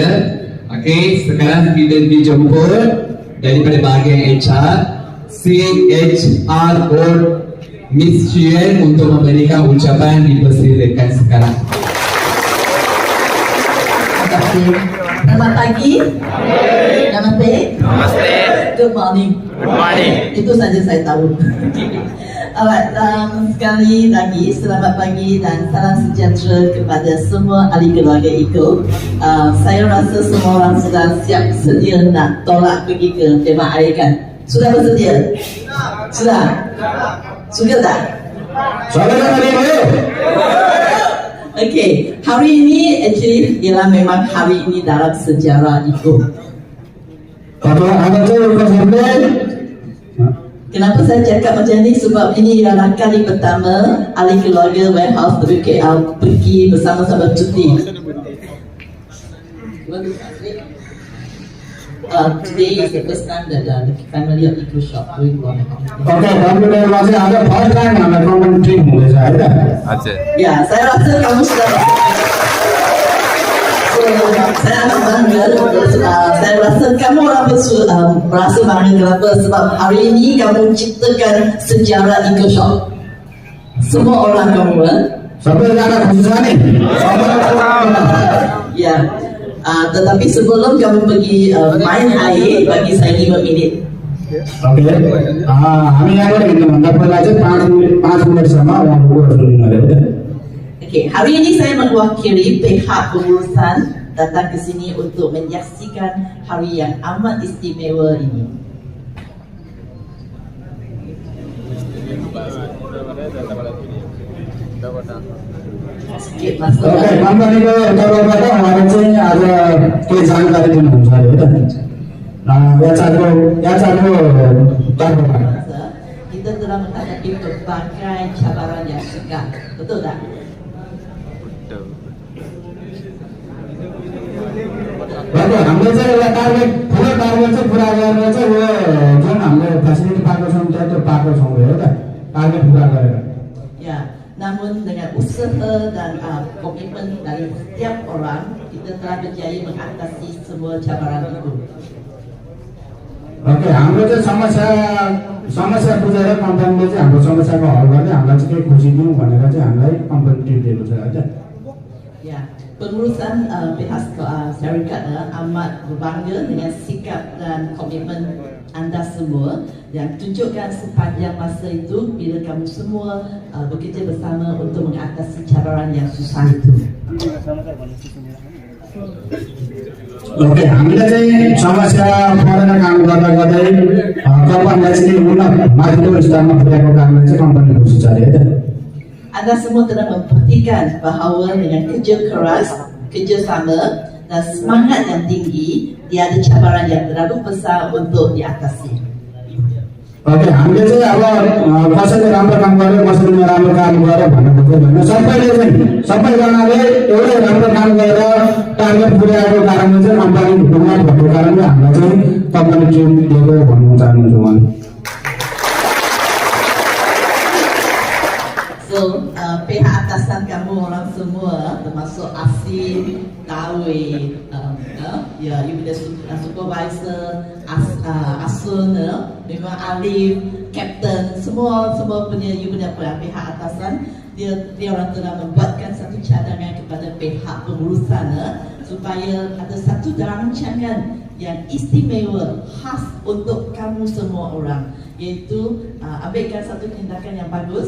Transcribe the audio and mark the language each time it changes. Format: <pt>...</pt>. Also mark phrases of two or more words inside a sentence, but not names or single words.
<ms>Oke, sekarang kita dijemput daripada bahagian HR CHRO Miss Chien untuk memberikan ucapan dipersilakan sekarang. Selamat pagi. Namaste. Namaste.</ms> <en>Good morning. Good morning.</en> <ms>Itu saja saya tahu. Alright, sekali lagi selamat pagi dan salam sejahtera kepada semua ahli keluarga Iko. Saya rasa semua orang sudah siap sedia nak tolak pergi ke Tema Air kan? Sudah bersedia? Sudah? Suka tak? Okay, hari ini actually ialah memang hari ini dalam sejarah Iko. Kenapa saya cakap macam ni? Sebab ini adalah kali pertama ahli keluarga Warehouse WKL pergi bersama-sama cuti.</ms> <en>Today is the first time that the family of Iko Shop doing Warehouse. Okay,</en> <ne>computerमा चाहिँ आज</ne> <en>first time</en> <ne>हाम्रो</ne> <en>company trip</en> <ne>हुँदैछ हैन? हजुर</ne> <ms>Ya, saya rasa kamu sudah. Saya bangga, saya rasa kamu orang merasa bangga kenapa? Sebab hari ini kamu ciptakan sejarah Iko Shop. Semua orang kamu,</ms> <ne>सबैजना खुसी छ नि? ya.</ne> <ms>Tetapi sebelum kamu pergi main air, bagi saya 5 minit.</ms> <ne>ओके हामी यहाँबाट हिँड्नुभन्दा पहिला चाहिँ 5 मिनटसम्म उहाँको कुराहरू सुनिनु अरे</ne> <ms>Okey, hari ini saya mewakili pihak pengurusan datang ke sini untuk menyaksikan hari yang amat istimewa ini. Sikit masuk.</ms> <ne>ओके कम्पनीको तर्फबाट उहाँले चाहिँ आज केही जानकारी दिनुहुन्छ अरे होइन याचाको तर्फबाट</ne> <ms>Kita telah menghadapi berbagai cabaran yang sukar, betul tak?</ms> <ne>र हामीले चाहिँ एउटा टार्गेट ठुलो टार्गेट चाहिँ पुरा गरेर चाहिँ यो जुन हामीले फेसिलिटी पाएको छौँ त्यो पाएको छौँ हो त टार्गेट पुरा गरेर</ne> <ms>Ya, namun dengan usaha dan komitmen dari setiap orang, kita telah berjaya mengatasi semua cabaran itu.</ms> <ne>ओके हाम्रो चाहिँ समस्या बुझेर कम्पनीले चाहिँ हाम्रो समस्याको हल गर्ने हामीलाई चाहिँ केही खुसी दिउँ भनेर चाहिँ हामीलाई</ne> <en>company treat</en> <ne>दिएको छ होइन</ne> <ms>Ya, pengurusan pihak syarikat amat berbangga dengan sikap dan komitmen anda semua yang tunjukkan sepanjang masa itu bila kamu semua bekerja bersama untuk mengatasi cabaran yang susah itu.</ms> <ne>ओके हामीले चाहिँ समस्या परेर काम गर्दा गर्दै कम्पनीलाई चाहिँ उन्नत माथिल्लो स्तरमा पुर्याएको कारणले चाहिँ कम्पनी खुसी छ अरे होइन</ne> <ms>Anda semua telah membuktikan bahawa dengan kerja keras, kerjasama dan semangat yang tinggi, tiada cabaran yang terlalu besar untuk diatasi.</ms> <ne>ओके हामीले चाहिँ अब कसैले राम्रो काम गर्यो कसैले नराम्रो काम गर्यो भन्ने खोज्दैन सबैजनाले एउटै राम्रो काम गरेर टार्गेट पुर्याएको कारणले चाहिँ कम्पनी उन्नत भएको कारणले हामीलाई चाहिँ</ne> <en>company treat</en> <ne>दिएको भन्नु चाहन्छु म</ne> <ms>So, pihak atasan kamu orang semua, termasuk Asin, Tawi, ya, you punya supervisor, Asun, memang Alif, Captain, semua punya you punya pihak atasan, dia orang telah membuatkan satu cadangan kepada pihak pengurusan supaya ada satu rancangan yang istimewa, khas untuk kamu semua orang, iaitu ambilkan satu tindakan yang bagus.</ms>